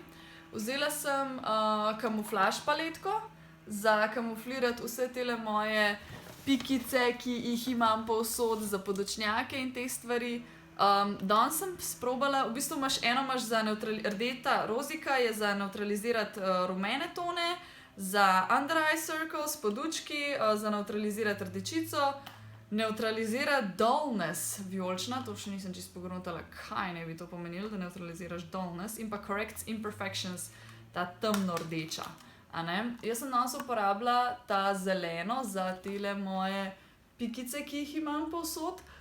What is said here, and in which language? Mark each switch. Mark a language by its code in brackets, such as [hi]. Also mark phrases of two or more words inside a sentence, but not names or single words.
[sl] Vzela sem kamuflaž paletko, za kamuflirati vse tele moje pikice, ki jih imam povsod, za podočnjake in te stvari. Danes sem sprobala, v bistvu imaš za rdeta rozika je za neutralizirati rumene tone, za [en] under eye circles, [sl] podučki, za neutralizirati rdečico, neutralizirati dullness, vijolična, to še nisem čisto pogruntala, kaj ne bi to pomenilo, da neutraliziraš dullness, in pa [en] corrects imperfections, [sl] ta temno rdeča. Jaz sem danes uporabila ta zeleno za tele moje pikice, ki jih imam povsod.